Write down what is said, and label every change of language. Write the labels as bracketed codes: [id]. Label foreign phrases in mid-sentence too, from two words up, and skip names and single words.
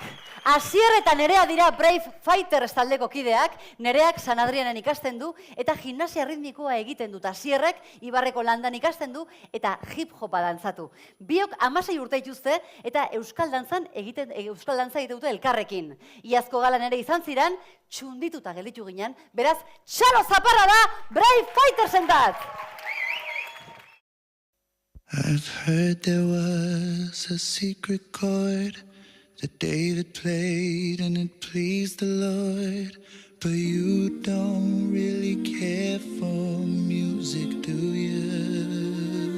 [eu] Asier eta Nerea dira Brave Fighters taldeko kideak, Nereak San Adrianen ikasten du eta gimnasia ritmikoa egiten dut. Asierrek Ibarreko landan ikasten du eta hip-hopa dantzatu. Biok 16 urte dituzte eta euskal dantza egiten dute elkarrekin. Iazko galan ere izan ziren, txundituta gelditu ginen, beraz, txalo zaparra da Brave Fightersentzat! [en] I've heard there was a secret chord that David played and it pleased the Lord. But you don't really care for music, do you?